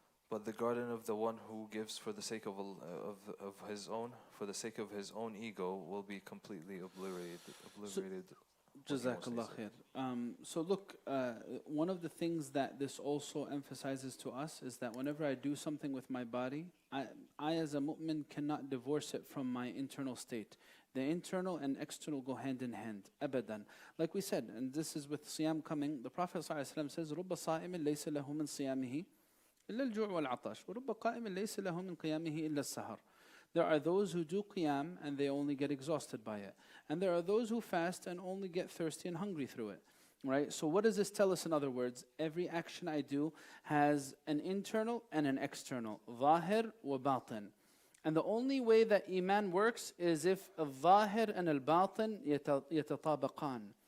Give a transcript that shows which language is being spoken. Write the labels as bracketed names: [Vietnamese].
[English] But the garden of the one who gives for the sake of his own ego, will be completely obliterated. Jazakallah khair. So look, one of the things that this also emphasizes to us is that whenever I do something with my body, I as a mu'min cannot divorce it from my internal state. The internal and external go hand in hand, abadan. Like we said, and this is with siyam coming, the Prophet ﷺ says, [Arabic] رُبَّ صَائِمٍ لَيْسَ لَهُ مِنْ صِيَامِهِ إِلَّا الْجُوعُ وَالْعَطَشُ وَرُبَّ قَائِمٍ لَيْسَ لَهُ مِنْ قِيَامِهِ إِلَّا السَّهَرُ. [English] There are those who do qiyam and they only get exhausted by it. And there are those who fast and only get thirsty and hungry through it. Right? So what does this tell us in other words? Every action I do has an internal and an external. [Arabic] ظاهر وباطن. [English] And the only way that iman works is if al-zahir and al-batin yatatabaqan.